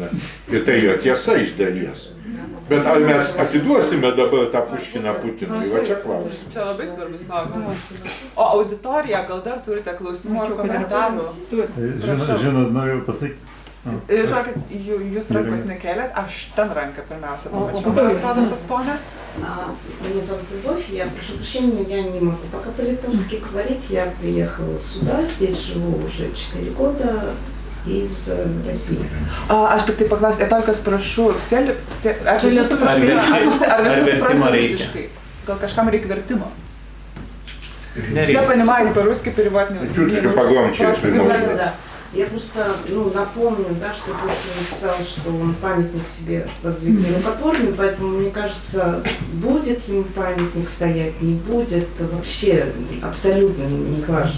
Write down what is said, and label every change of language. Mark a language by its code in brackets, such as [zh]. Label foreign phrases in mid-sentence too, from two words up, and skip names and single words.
[lt] Ir tai jo tiesa iš dalies. Bet ar mes atiduosime dabar tą Puškiną Putinui? Va čia klausimas. Čia labai svarbus klausimas. O auditorija, gal dar turite klausimų ar komentarų? Žinot, noriu pasakyti. Žinokit, jūs rankos nekeliat, aš ten ranką pirmiausia pamačiau. Man atrodo pas ponę? [ru] Меня зовут Любовь, я прошу прощения, я не могу пока по-литовски говорить. Я приехала сюда, здесь живу уже 4 года из России. [lt] Aš tik tai paklausiu, [ru] я только спрошу, [lt] ar visi supranta rusiškai? Gal kažkam reikia vertimo? [ru] Все понимают по-русски, перевод не... Чуть-чуть погромче, если можно. Я просто напомню, да, что Пушкин написал, что он памятник себе воздвигнет рукотворный, поэтому, мне кажется, будет ему памятник стоять, не будет, вообще абсолютно не важно.